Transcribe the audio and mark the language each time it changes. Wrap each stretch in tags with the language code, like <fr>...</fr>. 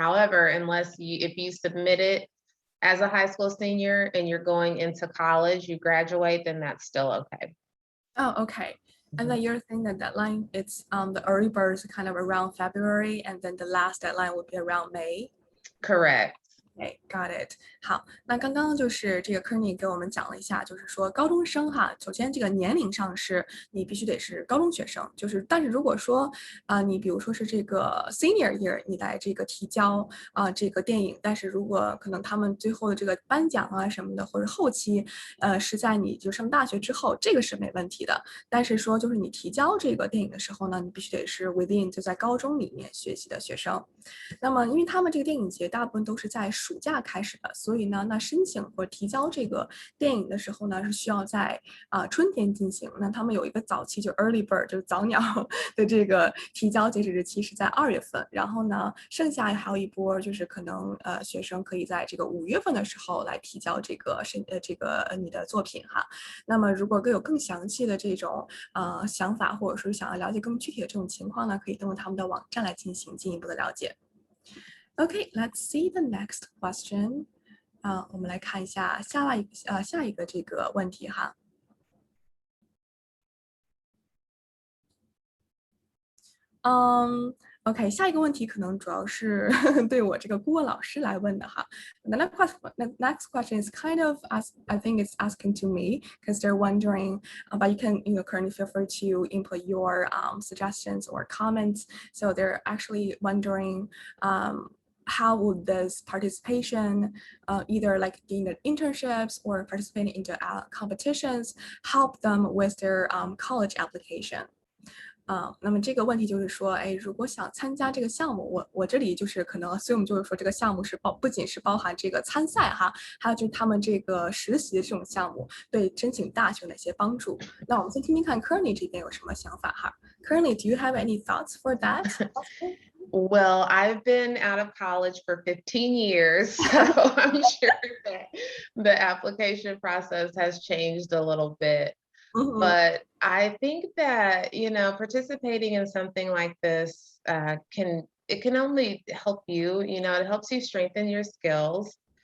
<en>However, if you submit it as a high school senior and you're going into college, you graduate, then that's still okay. Oh, okay. And then you're saying the deadline, it's the early birds kind of around February, and then the last deadline would be around May. Correct. Okay, got it.</en> <zh>好，那刚刚就是这个 Kearney 给我们讲了一下，就是说高中生哈，首先这个年龄上是你必须得是高中学生，但是如果说你比如说是这个 senior year，你来这个提交这个电影，但是如果可能他们最后的这个颁奖啊什么的，或者后期是在你就上大学之后，这个是没问题的。但是说就是你提交这个电影的时候呢，你必须得是 within 就在高中里面学习的学生。那么，因为他们这个电影节大部分都是在暑假开始的，所以呢，那申请或提交这个电影的时候呢，是需要在春天进行。那他们有一个早期，就 early bird，就是早鸟的这个提交截止日期是在2月份。然后呢，剩下还有一波，就是可能学生可以在这个5月份的时候来提交这个你的作品哈。那么，如果有更详细的这种想法，或者说想要了解更具体的这种情况呢，可以登录他们的网站来进行进一步的了解。</zh> <en>Okay, let's see the next question.</en> <zh>我们来看一下下一个这个问题哈。 OK， 下一个问题可能主要是对我这个顾问老师来问的哈。</zh> <en>The next question is kind of I think it's asking to me because they're wondering, but you can currently feel free to input your suggestions or comments. So they're actually wondering how would this participation, either like in the internships or participating in the competitions, help them with their college application?</en> <zh>那么这个问题就是说，如果想参加这个项目，我这里就是可能 assume 就是说这个项目是不仅是包含这个参赛哈，还有就是他们这个实习的这种项目对申请大学有哪些帮助？那我们先听听看 Kearney 这边有什么想法哈。</zh> <en>Kearney, do you have any thoughts for that? Well, I've been out of college for 15 years, so I'm sure that the application process has changed a little bit. Mm-hmm. But I think that, participating in something like this can only help you, it helps you strengthen your skills.</en>